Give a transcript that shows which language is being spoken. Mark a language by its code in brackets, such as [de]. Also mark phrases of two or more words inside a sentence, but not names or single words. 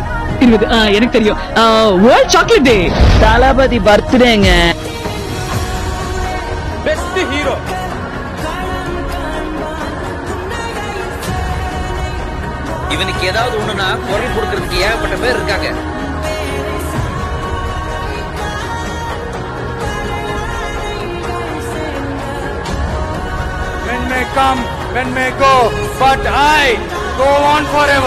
[ta] எனக்கு தெரியும். [en] World Chocolate Day. [ta] தளபதி பர்த்டேங்க. [en] Best hero. [ta] இவனுக்கு ஏதாவது ஒண்ணுனா குரல் கொடுக்கறதுக்கு ஏகப்பட்ட பேர் இருக்காங்க. [en] When may come, when may go, but I go on forever.